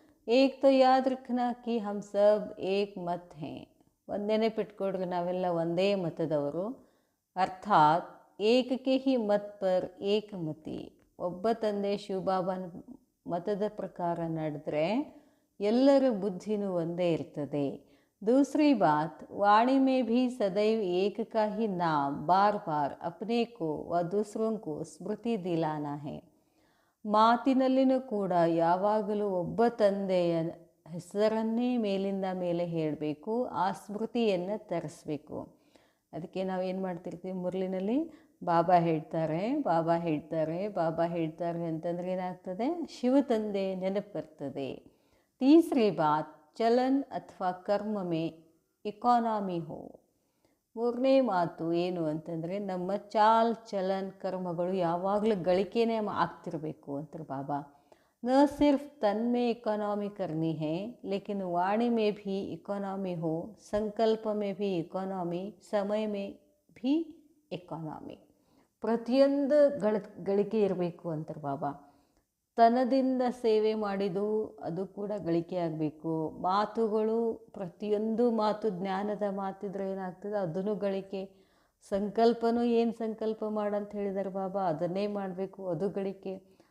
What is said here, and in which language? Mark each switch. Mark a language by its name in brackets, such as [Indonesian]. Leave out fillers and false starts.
[Hindi] ಏಕ್ ತೋ ಯಾದ್ ರಖನಾ ಕಿ ಹಮ್ ಸಬ್ ಏಕ್ ಮತ್ ಹೇ. [Kannada] ಒಂದು ನೆನಪಿಟ್ಕೊಡ್ರಿ, ನಾವೆಲ್ಲ ಒಂದೇ ಮತದವರು. ಅರ್ಥಾತ್ [Hindi] ಏಕಕ್ಕೆ ಹಿ ಮತ್ ಪರ್ ಏಕಮತಿ. [Kannada] ಒಬ್ಬ ತಂದೆ ಶಿವಬಾಬಾನ ಮತದ ಪ್ರಕಾರ ನಡೆದ್ರೆ ಎಲ್ಲರ ಬುದ್ಧಿನೂ ಒಂದೇ ಇರ್ತದೆ. [Hindi] दूसरी बात, वाणी में भी सदैव एक का ही नाम बार बार अपने को व दूसरों को स्मृति दिलाना है. [Kannada] ಮಾತಿನಲ್ಲಿನೂ ಕೂಡ ಯಾವಾಗಲೂ ಒಬ್ಬ ತಂದೆಯ ಹೆಸರನ್ನೇ ಮೇಲಿಂದ ಮೇಲೆ ಹೇಳಬೇಕು, ಆ ಸ್ಮೃತಿಯನ್ನು ತರಿಸ್ಬೇಕು. ಅದಕ್ಕೆ ನಾವೇನು ಮಾಡ್ತಿರ್ತೀವಿ, ಮುರಳಿನಲ್ಲಿ ಬಾಬಾ ಹೇಳ್ತಾರೆ, ಬಾಬಾ ಹೇಳ್ತಾರೆ, ಬಾಬಾ ಹೇಳ್ತಾರೆ ಅಂತಂದರೆ ಏನಾಗ್ತದೆ, ಶಿವ ತಂದೆ ನೆನಪು ಬರ್ತದೆ. [Hindi] ತೀಸರಿ ಬಾತ್ ಚಲನ್ ಅಥವಾ ಕರ್ಮ ಮೇ ಎಕಾನಮಿ ಹೋ. [Kannada] ಮೂರನೇ ಮಾತು ಏನು ಅಂತಂದರೆ, ನಮ್ಮ ಚಾಲ್ ಚಲನ್ ಕರ್ಮಗಳು ಯಾವಾಗಲೂ ಗಳಿಕೆನೇ ಆಗ್ತಿರಬೇಕು ಅಂತಾರೆ ಬಾಬಾ. [Hindi] ನ ಸಿರ್ಫ್ ತನ್ में इकोनॉमी करनी है लेकिन वाणी में भी इकोनॉमी हो, संकल्प में भी इकोनॉमी, समय में भी इकोनॉमी. [Kannada] ಪ್ರತಿಯೊಂದು ಗಳಿಕೆ ಇರಬೇಕು ಅಂತಾರೆ ಬಾಬಾ. ತನದಿಂದ ಸೇವೆ ಮಾಡಿದ್ದು ಅದು ಕೂಡ ಗಳಿಕೆ ಆಗಬೇಕು. ಮಾತುಗಳು, ಪ್ರತಿಯೊಂದು ಮಾತು ಜ್ಞಾನದ ಮಾತಿದ್ರೆ ಏನಾಗ್ತದೆ, ಅದನ್ನು ಗಳಿಕೆ. ಸಂಕಲ್ಪನೂ ಏನು ಸಂಕಲ್ಪ ಮಾಡಂತ ಹೇಳಿದ್ದಾರೆ ಬಾಬಾ, ಅದನ್ನೇ ಮಾಡಬೇಕು, ಅದು ಗಳಿಕೆ.